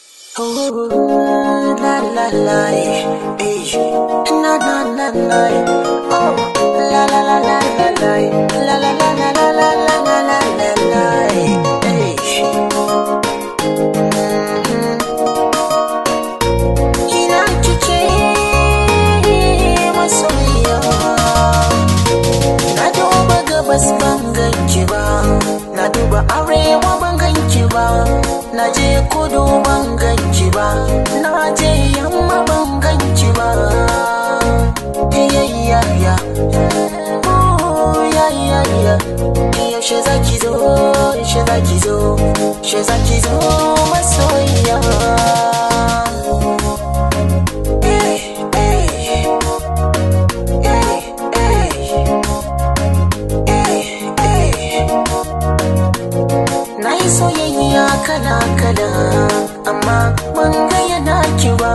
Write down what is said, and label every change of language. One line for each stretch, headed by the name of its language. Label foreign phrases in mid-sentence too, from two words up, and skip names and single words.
Hausa: Oh, la la la, eh, na na na na, oh, la la la la la la, la la la la la la la la la la, eh. Kina kike masoyiya, na duba gabas ban ganki ba, na duba arewa ban ganki ba, na je kudu ban ganki ba, na je yamma ban ganki ba.
English: Yeah, oh yeah.
Hausa: Yaushe zaki zo, yaushe zaki zo, yaushe zaki zo masoyiya. Na yi soyayya kala-kala, amma ban ga yana ki ba.